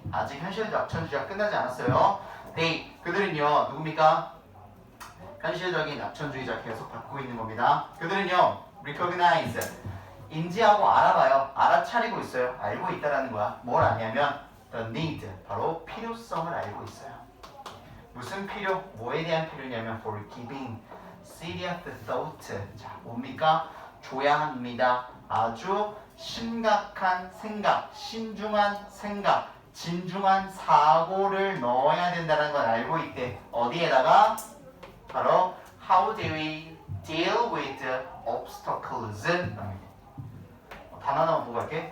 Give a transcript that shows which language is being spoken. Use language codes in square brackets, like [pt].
[ko] 아직 현실적 낙천주의가 끝나지 않았어요. 네, 그들은요 누굽니까? 현실적인 낙천주의자 계속 받고 있는 겁니다. 그들은요 recognize 인지하고 알아봐요. 알아차리고 있어요. 알고 있다라는 거야. 뭘 아냐면 [en] the need [ko] 바로 필요성을 알고 있어요. 무슨 필요? [en] 뭐에 대한 필요냐면 for giving serious thought. [ko] 자 뭡니까? 줘야 합니다. 아주 심각한 생각, 신중한 생각, 진중한 사고를 넣어야 된다는 걸 알고 있대. 어디에다가? 바로 [en] how do we deal with obstacles? [ko] 단어 하나만 보고 갈게.